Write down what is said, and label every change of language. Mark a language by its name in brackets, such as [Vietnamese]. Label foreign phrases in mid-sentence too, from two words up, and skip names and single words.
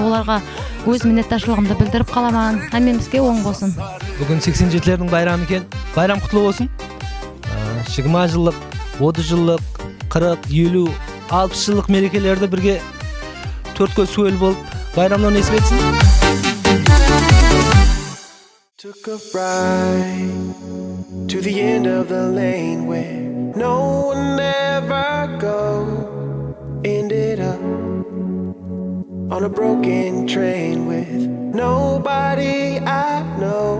[Kazakh] Оларға өз миннетташылығымды білдіріп қаламан. Әмемізге оң болсын. Бүгін 87-лердің байрамы екен. Байрам құтлы болсын. 20 жылдық, 30 жылдық, 40, 50, 60 жылдық мерекелерді бірге төрт көз суел болып байрамнан несіп етсін. [English] Took a ride to the end of the lane where no one ever goes. Ended up on a broken train with nobody I know.